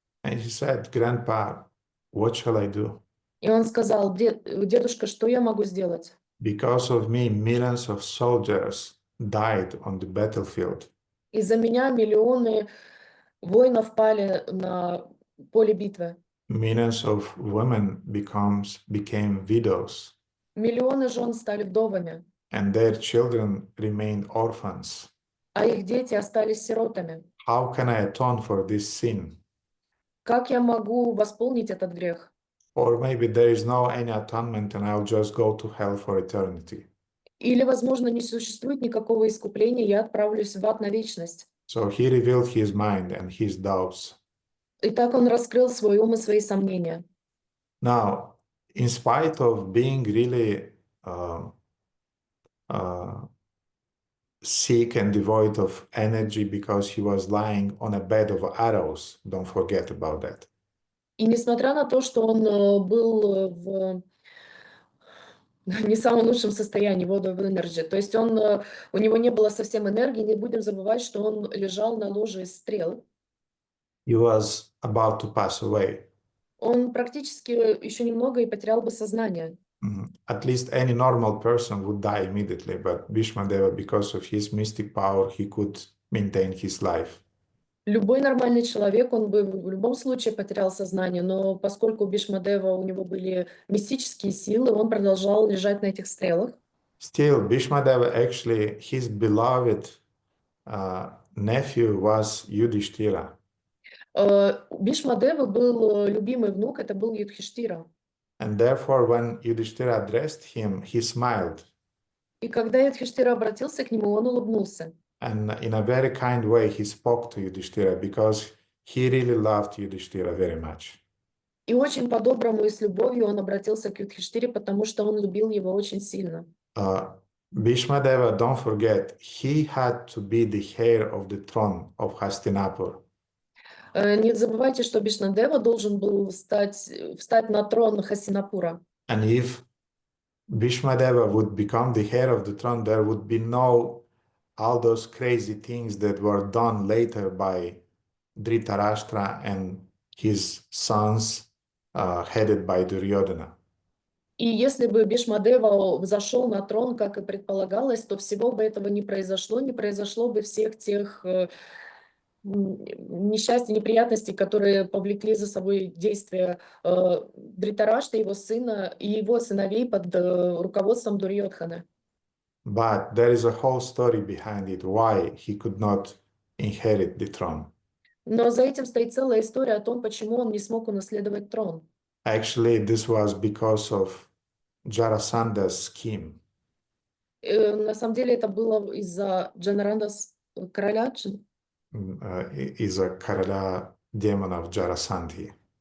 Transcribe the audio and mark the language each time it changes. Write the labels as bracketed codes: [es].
[en] And he said, Grandpa, what shall I do? [ru] И он сказал: дедушка, что я могу сделать? [en] Because of me, millions of soldiers died on the battlefield. [ru] Из-за меня миллионы воинов пали на поле битвы. [en] Millions of women became widows. [ru] Миллионы жен стали вдовами, [en] and their children remained orphans. [ru] а их дети остались сиротами. [en] How can I atone for this sin? [ru] Как я могу восполнить этот грех? [en] Or maybe there is no any atonement and I'll just go to hell for eternity. [ru] Или, возможно, не существует никакого искупления, я отправлюсь в ад на вечность. [en] So he revealed his mind and his doubts. [ru] И так он раскрыл свой ум и свои сомнения. [en] Now, in spite of being really uh, sick and devoid of energy because he was lying on a bed of arrows, don't forget about that. [ru] И несмотря на то, что он был в не самом лучшем состоянии, [en] void of energy, [ru] то есть у него не было совсем энергии, не будем забывать, что он лежал на ложе из стрел. [en] He was about to pass away. [ru] Он практически еще немного и потерял бы сознание. [en] At least any normal person would die immediately, but Bhishmadeva, because of his mystic power, he could maintain his life. [ru] Любой нормальный человек, он бы в любом случае потерял сознание, но поскольку у Бишмадева у него были мистические силы, он продолжал лежать на этих стрелах. [en] Still, Bhishmadeva actually, his beloved nephew was Yudhishthira. [ru] У Бишмадева был любимый внук, это был Юдхиштира. [en] And therefore, when Yudhishthira addressed him, he smiled. [ru] И когда Юдхиштира обратился к нему, он улыбнулся. [en] And in a very kind way, he spoke to Yudhishthira because he really loved Yudhishthira very much. [ru] И очень по-доброму и с любовью он обратился к Юдхиштире, потому что он любил его очень сильно. [en] Bhishmadeva, don't forget, he had to be the heir of the throne of Hastinapur. [ru] Не забывайте, что Бишнадева должен был встать на трон Хастинапура. [en] And if Bhishmadeva would become the heir of the throne, there would be no all those crazy things that were done later by Dhritarashtra and his sons, headed by Duryodhana. [ru] И если бы Бишмадева взошел на трон, как и предполагалось, то всего бы этого не произошло бы всех тех несчастий, неприятностей, которые повлекли за собой действия Дритарашта, его сына и его сыновей под руководством Дурьодхана. [en] But there is a whole story behind it, why he could not inherit the throne. [ru] Но за этим стоит целая история о том, почему он не смог унаследовать трон. [en] Actually, this was because of Jarasandha's scheme. [ru] На самом деле это было из-за Джанарандас, короля. Из-за короля демонов Jarasandhi.